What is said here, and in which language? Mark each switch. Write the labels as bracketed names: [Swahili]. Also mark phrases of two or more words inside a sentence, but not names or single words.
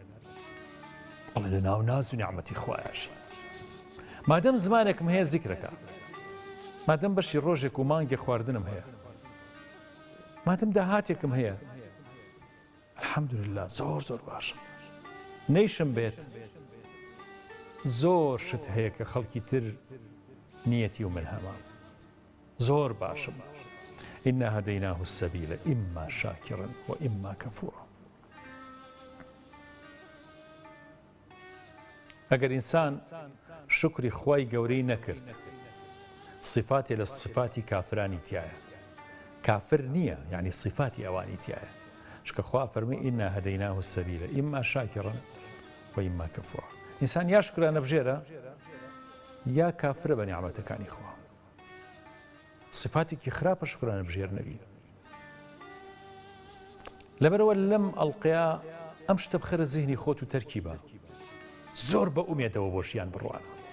[Central Kurdish] بەڵێ لە ناو ناز و نیعمەتی خوایەشی مادەم زمانێکم هەیە زیکرەکە، مادەم بەشی ڕۆژێک و مانگی خواردنم هەیە، مادەم داهاتێکم هەیە، الحەمدولله زۆر زۆر باشە. نەیشم بێت زۆر شت هەیە کە خەڵکی تر نیەتی و من هەما، زۆر باشم. [Arabic] إنا هديناه السبيل إما شاكرا وإما كفورا. [Central Kurdish] ئەگەر ئینسان شکری خوای گەورەی نەکرد، صفاتی لە صفاتی کافرانی تایە، کافر نییە، یعنی صفاتی ئەوانی تایە. چکە خوا فەرمی [Arabic] إنا هديناه السبيل إما شاكرا وإما كفورا. [Central Kurdish] ئینسان یا شکرانە بژێرە یا کافرە بە نیعمەتەکانی خوا. صفاتێکی خراپە شکرانە بژێر نەبی. لەبەرەوە لەم ئەڵقەیە ئەم شتە بخەرە زیهنی خۆت و تەرکیبە، زۆر بە ئومێدەوە بۆ ژیان بڕوانە.